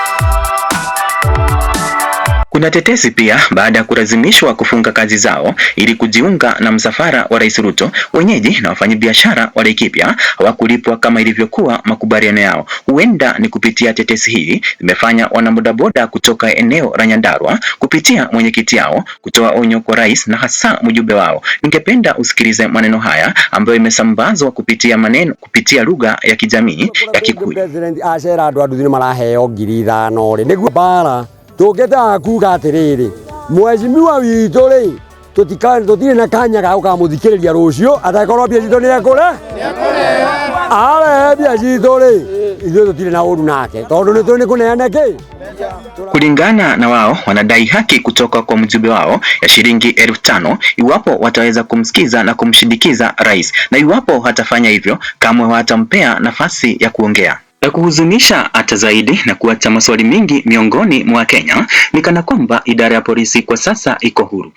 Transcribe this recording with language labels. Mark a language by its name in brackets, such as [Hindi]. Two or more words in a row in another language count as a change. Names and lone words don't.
[Swahili] Kuna tetesi pia baada ya kulazimishwa kufunga kazi zao ili kujiunga na msafara wa Rais Ruto, wenyeji na wafanyabiashara wa Laikipia hawakulipwa kama ilivyokuwa makubaliano yao. Huenda ni kupitia tetesi hii imefanya wanabodaboda kutoka eneo la Nyandarua kupitia mwenyekiti yao kutoa onyo kwa rais na hasa mjumbe wao. Ningependa usikilize maneno haya ambayo imesambazwa kupitia lugha ya kijamii ya Kikuyu. [Kikuyu] Tũngĩtaga kuga atĩrĩrĩ, mheshimiwa witũ rĩ tũtirĩ na kanya ga gũkamũthikĩrĩria rũciũ atakorwo mbia citũ nĩ ekũrĩa mbia citũ rĩ ithuĩ tũtirĩ na ũru nake tondũ nĩ tũĩ nĩ kũneana kĩ. [Swahili] Kulingana na wao, wanadai haki kutoka kwa mjumbe wao ya shilingi 5,000 iwapo wataweza kumsikiza na kumshindikiza rais, na iwapo hatafanya hivyo kamwe hawatampea nafasi ya kuongea. La kuhuzunisha hata zaidi na kuacha maswali mengi miongoni mwa Kenya ni kana kwamba idara ya polisi kwa sasa iko huru.